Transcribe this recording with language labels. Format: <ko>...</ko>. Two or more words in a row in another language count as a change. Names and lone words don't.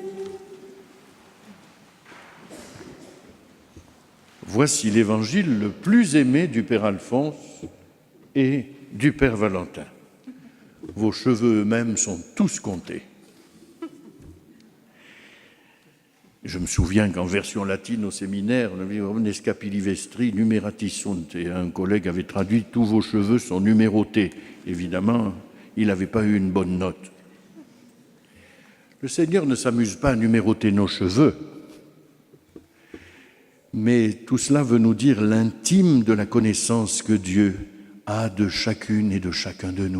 <fr>Voici l'évangile le plus aimé du Père Alphonse et du Père Valentin. Vos cheveux eux-mêmes sont tous comptés. Je me souviens qu'en version latine au séminaire, on avait</fr> <la>Omnes capilli vestri numerati sunt,</la> <fr>et un collègue avait traduit « Tous vos cheveux sont numérotés ». Évidemment, il n'avait pas eu une bonne note. Le Seigneur ne s'amuse pas à numéroter nos cheveux, mais tout cela veut nous dire l'intime de la connaissance que Dieu a de chacune et de chacun de nous.</fr>